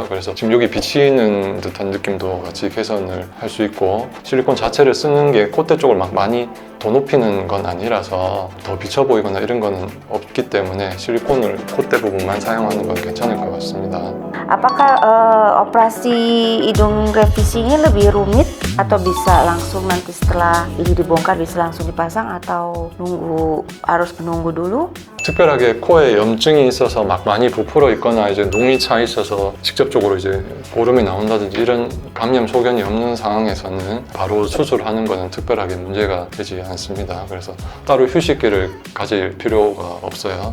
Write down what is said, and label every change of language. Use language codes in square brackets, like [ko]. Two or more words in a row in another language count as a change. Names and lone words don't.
[ko] 그래서 지금 여기 비치는 듯한 느낌도 같이 개선을 할 수 있고 실리콘 자체를 쓰는 게 콧대 쪽을 막 많이 더 높이는 건 아니라서 더 비쳐 보이거나 이런 거는 없기 때문에 실리콘을 콧대 부분만 사용하는 건 괜찮을 것 같습니다. [id] Apakah operasi hidung revisi ini lebih rumit atau bisa langsung nanti setelah ini dibongkar bisa langsung dipasang atau harus menunggu dulu? [ko] 특별하게 코에 염증이 있어서 막 많이 부풀어 있거나 이제 농이 차 있어서 직접적으로 이제 보름이 나온다든지 이런 감염 소견이 없는 상황에서는 바로 수술하는 거는 특별하게 문제가 되지 않습니다. 그래서 따로 휴식기를 가질 필요가 없어요.